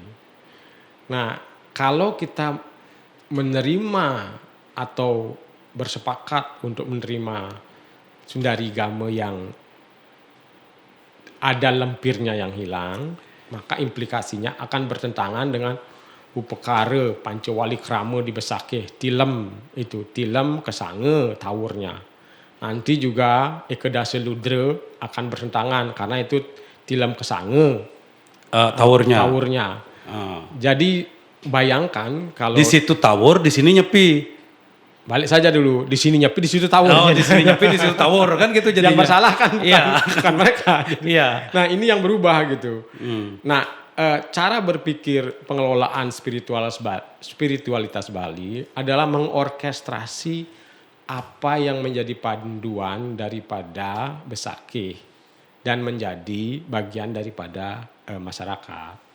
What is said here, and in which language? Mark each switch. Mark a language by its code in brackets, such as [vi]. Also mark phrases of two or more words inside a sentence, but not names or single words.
[id] Nah, kalau kita menerima atau bersepakat untuk menerima Sundari Gama yang ada lempirnya yang hilang, maka implikasinya akan bertentangan dengan upekara Pancawali Krama di Besakih, tilem kesange tawurnya. Nanti juga Ekedase Ludra akan bertentangan karena itu tilem kesange tawurnya. Jadi bayangkan kalau di situ tawur, di sini nyepi. balik saja dulu. Di sini Nyepi, di situ Tawur. Oh, di sini Nyepi, di situ Tawur kan gitu jadinya. Yang bersalah kan Iya. bukan mereka. Iya. Nah ini yang berubah gitu. Nah cara berpikir pengelolaan spiritualitas Bali adalah mengorkestrasi apa yang menjadi panduan daripada Besakih dan menjadi bagian daripada masyarakat.